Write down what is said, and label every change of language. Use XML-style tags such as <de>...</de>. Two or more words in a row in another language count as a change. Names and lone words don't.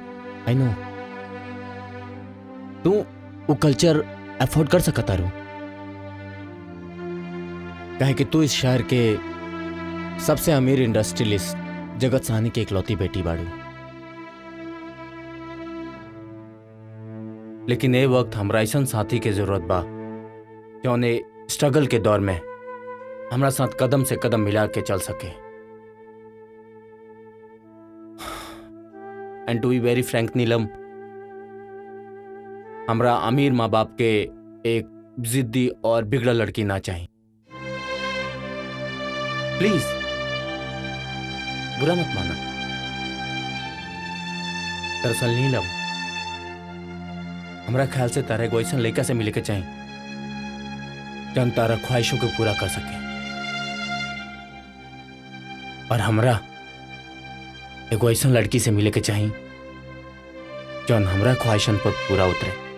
<bho>नीलम,</bho> <en>I know</en> <bho>तू वो</bho> <en>culture afford</en> <bho>कर सकता रू, काहे कि तू इस शहर के सबसे अमीर इंडस्ट्रियलिस्ट जगत साहनी के इकलौती बेटी बाड़ू। लेकिन ए वक्त हमरा ऐसा साथी के जरूरत बा जो ने स्ट्रगल के दौर में हमरा साथ कदम से कदम मिला के चल सके।</bho> <en>And to be very frank</en> <bho>नीलम, हमरा अमीर माँ बाप के एक जिद्दी और बिगड़ा लड़की ना चाहिए। प्लीज बुरा मत माना। दरअसल नीलम, हमरा ख्याल से तारा एगो ऐसा लड़का से मिले के चाहिए जौन तारा ख्वाहिशों को पूरा कर सके, और हमरा एगो ऐसा लड़की से मिले के चाहिए जौन हमरा ख्वाहिशन पर पूरा उतरे।</bho>